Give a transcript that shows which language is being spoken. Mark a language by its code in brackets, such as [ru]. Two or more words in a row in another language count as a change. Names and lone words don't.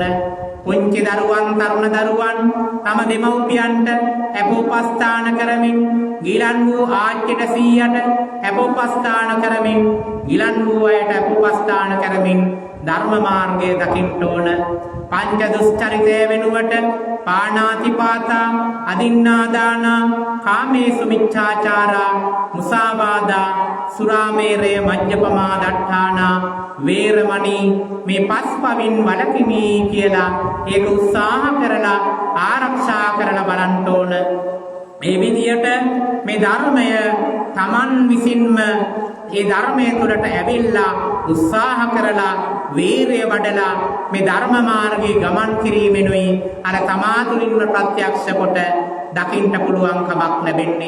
[si] පුංචි දරුවන්, තරුණ දරුවන් තම දෙමව්පියන්ට අපෝපස්ථාන කරමින්, ගිලන් වූ ආච්චිට සීයට අපෝපස්ථාන කරමින්, ගිලන් වූ අයට අපෝපස්ථාන කරමින් ධර්ම මාර්ගය දකින්න ඕන. පංච දුස්චරිතය වෙනුවට [pi] පාණාතිපාතා, අදින්නාදානා, කාමේසු මිච්ඡාචාරා, මුසාවාදා, සුරාමේරය, මජ්ජපමා දට්ඨානා, වේරමණී [si] මේ පස්පවින් වළකිමි කියලා ඒක උත්සාහ කරලා ආරක්ෂා කරලා බලන්න ඕන. මේ විදියට මේ ධර්මය Taman විසින්ම ඒ ධර්මයේ තුලට ඇවිල්ලා උත්සාහ කරලා වීරිය වඩලා මේ ධර්ම මාර්ගයේ ගමන් කිරීමෙනුයි අර තමා තුළින්ම ප්‍රත්‍යක්ෂ කොට දකින්න පුළුවන්කමක් ලැබෙන්නේ.